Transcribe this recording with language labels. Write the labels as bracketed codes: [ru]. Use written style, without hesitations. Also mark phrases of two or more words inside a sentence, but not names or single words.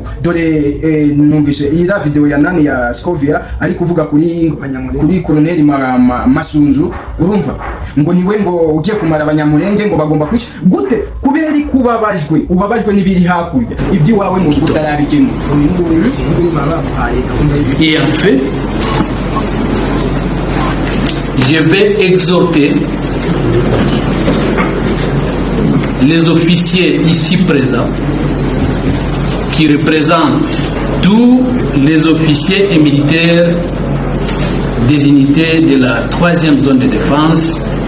[rw] Dore numvise iyi video ya nani ya Scovia ari kuvuga kuri Colonel Masunzu. Urumva ngo niwe ngo ugiye kumara abanyamurenge ngo bagomba kwisha gute, kubera ubabajwe n'ibiri hakurya iby'iwawe mu gutarabigemo. [fr] Et en fait, je vais exhorter les officiers ici présents qui représentent tous les officiers et militaires des unités de la 3e zone de défense